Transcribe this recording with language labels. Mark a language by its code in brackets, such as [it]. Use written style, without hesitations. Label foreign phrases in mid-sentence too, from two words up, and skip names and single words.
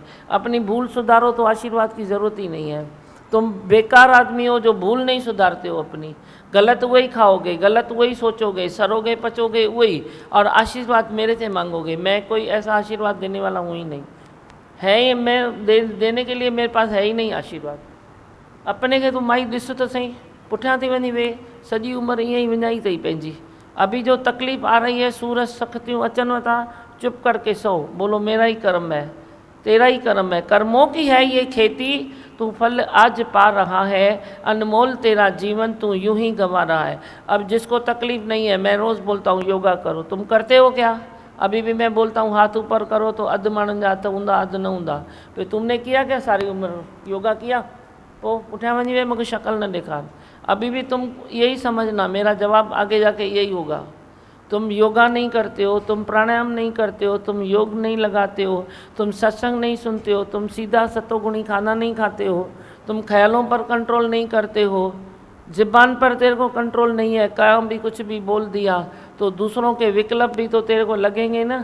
[hi] अपनी भूल सुधारो तो आशीर्वाद की ज़रूरत ही नहीं है। तुम बेकार आदमी हो जो भूल नहीं सुधारते हो अपनी। गलत वही खाओगे, गलत वही सोचोगे, सरोगे पचोगे वही, और आशीर्वाद मेरे से मांगोगे। मैं कोई ऐसा आशीर्वाद देने वाला हूँ ही नहीं, है ही मैं देने के लिए मेरे पास है ही नहीं आशीर्वाद। [sd] अपने खे तूं माई ॾिस त सही, पुठियां थी वञी वे, सॼी उमिरि ईअं ई विञाई अथई पंहिंजी, [hi] अभी जो तकलीफ़ आ रही है, सूरज [sd] सख्तियों अचन था, [hi] चुप करके सो, बोलो मेरा ही कर्म है, तेरा ही कर्म है, कर्मों की है ये खेती, तू फल आज पा रहा है, अनमोल तेरा जीवन तू यूं ही गंवा रहा है। अब जिसको तकलीफ़ नहीं है, मैं रोज़ बोलता हूँ योगा करो, तुम करते हो क्या? अभी भी मैं बोलता हूँ हाथ ऊपर करो तो [sd] अध माण्हुनि जा हथ हूंदा अध न हूंदा। [hi] तो तुमने किया क्या सारी उम्र योगा किया? [sd] पोइ पुठियां वञी वे मूंखे शक्ल न ॾेखार। [hi] अभी भी तुम यही समझना, मेरा जवाब आगे जाके यही होगा। तुम योगा नहीं करते हो, तुम प्राणायाम नहीं करते हो, तुम योग नहीं लगाते हो, तुम सत्संग नहीं सुनते हो, तुम सीधा सतोगुणी खाना नहीं खाते हो, तुम ख्यालों पर कंट्रोल नहीं करते हो, ज़बान पर तेरे को कंट्रोल नहीं है, काम भी कुछ भी बोल दिया तो दूसरों के विकल्प भी तो तेरे को लगेंगे ना।